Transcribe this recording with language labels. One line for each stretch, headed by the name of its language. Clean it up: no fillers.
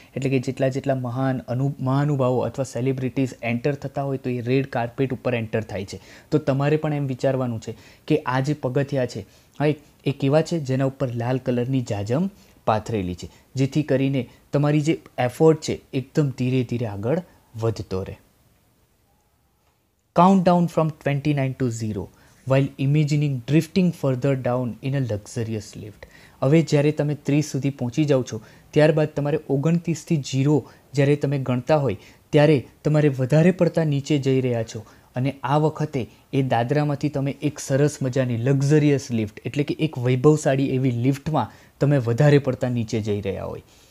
Gujarati: એટલે કે જેટલા મહાનુભાવો અથવા સેલિબ્રિટીઝ એન્ટર થતા હોય તો એ રેડ કાર્પેટ ઉપર એન્ટર થાય છે. તો તમારે પણ એમ વિચારવાનું છે કે આ જે પગથિયા છે, હા, એ કેવા છે? જેના ઉપર લાલ કલરની જાજમ પાથરેલી છે, જેથી કરીને તમારી જે એફર્ટ છે એકદમ ધીરે ધીરે આગળ વધતો રહે.
English: Count down from 29 to 0 while imagining drifting further down in a luxurious lift.
Gujarati: હવે જ્યારે તમે 30 સુધી પહોંચી જાઓ છો ત્યારબાદ તમારે 29થી 0 જ્યારે તમે ગણતા હોય ત્યારે તમારે વધારે પડતા નીચે જઈ રહ્યા છો. અને આ વખતે એ દાદરામાંથી તમે એક સરસ મજાની લક્ઝરિયસ લિફ્ટ એટલે કે એક વૈભવશાળી એવી લિફ્ટમાં તમે વધારે પડતા નીચે જઈ રહ્યા હોય.